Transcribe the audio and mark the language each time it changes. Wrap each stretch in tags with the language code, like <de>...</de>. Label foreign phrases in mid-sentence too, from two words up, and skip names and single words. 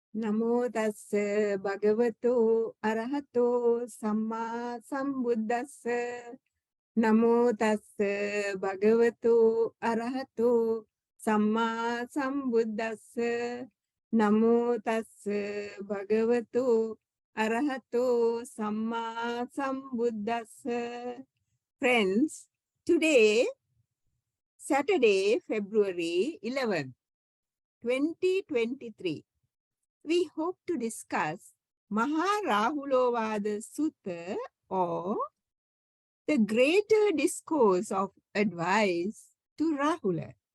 <pi>Namo tassa bhagavato arahato samma sambuddhassa. Namo tassa bhagavato arahato samma sambuddhassa. Namo tassa bhagavato arahato samma sambuddhassa.</pi> <en>Friends, today, Saturday, February 11th, 2023. We hope to discuss Maharahulovada Sutta, or the greater discourse of advice to Rahula.</en>